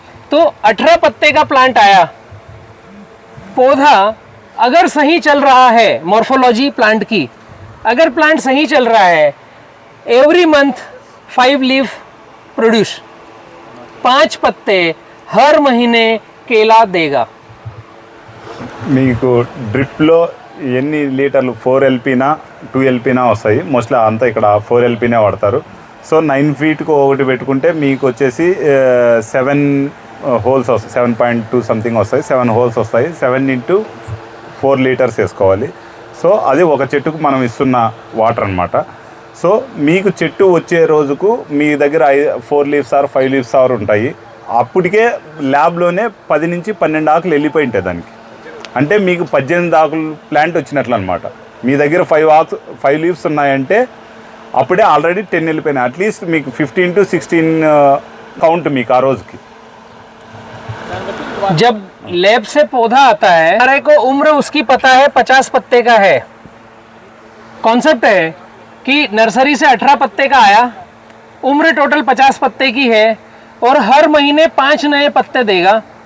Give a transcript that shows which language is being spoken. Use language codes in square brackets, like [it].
[hi] तो 18 पत्ते का प्लांट आया। पौधा अगर सही चल रहा है, मॉर्फोलॉजी प्लांट की अगर प्लांट सही चल रहा है, एवरी मंथ 5 लीफ प्रोड्यूस, 5 पत्ते हर महीने केला देगा। [te] మీకు డ్రిప్లో ఎన్ని లీటర్లు 4 ఎల్పీనా 2 ఎల్పీనా వస్తాయి, మోస్ట్లీ అంతా ఇక్కడ 4 ఎల్పీనే వాడతారు. సో 9 ఫీట్కు ఒకటి పెట్టుకుంటే మీకు వచ్చేసి 7 హోల్స్ వస్తాయి, 7.2 సంథింగ్ వస్తాయి, 7 హోల్స్ వస్తాయి. 7 into 4 లీటర్స్ వేసుకోవాలి. సో అది ఒక చెట్టుకు మనం ఇస్తున్న వాటర్ అనమాట. సో మీకు చెట్టు వచ్చే రోజుకు మీ దగ్గర 4 లీవ్స్ ఆర్ 5 లీవ్స్ ఆర్ ఉంటాయి. అప్పటికే ల్యాబ్లోనే 10 నుంచి 12 ఆకులు వెళ్ళిపోయి ఉంటాయి దానికి. అంటే మీకు 18 ఆకులు ప్లాంట్ వచ్చినట్లు అనమాట. మీ దగ్గర 5 లీవ్స్ ఉన్నాయంటే అప్పుడే ఆల్రెడీ 10 వెళ్ళిపోయినాయి. అట్లీస్ట్ మీకు 15 to 16 కౌంట్ మీకు ఆ రోజుకి. [hi] जब लैब से पौधा आता है, हमारे को उम्र उसकी पता है 50 पत्ते का है। कॉन्सेप्ट है कि नर्सरी से 18 पत्ते का आया, उम्र टोटल 50 पत्ते की है और हर महीने 5 नए पत्ते देगा।